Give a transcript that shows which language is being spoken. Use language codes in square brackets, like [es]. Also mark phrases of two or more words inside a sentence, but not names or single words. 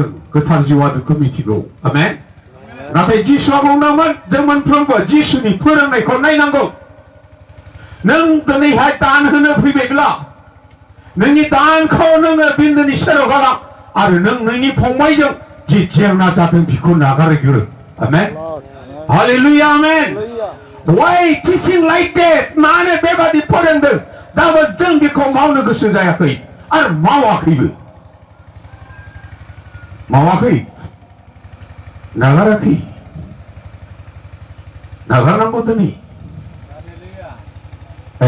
[brx] गोथार जिउआ नोंखौ मिथिगौ आमेन नाथाय जिसुआ बुंदोंमोन जों मोनफ्रोमबो जिसुनि फोरोंनायखौ नायनांगौ नों दिनैहाय दान होनो फैबायब्ला नोंनि दानखौ नोङो बिन्दोनि सेराव गालां आरो नों नोंनि फंबायजों जि जेंना जादों बेखौ नागारग्रो आमेन हालेलुया आमेन [en] why teaching like that [brx] मानो बेबादि फोरोंदों दाबो जों बेखौ मावनो गोसो जायाखै आरो मावाखैबो नागाराखै नागारनांगौ दिनै [en] Hallelujah.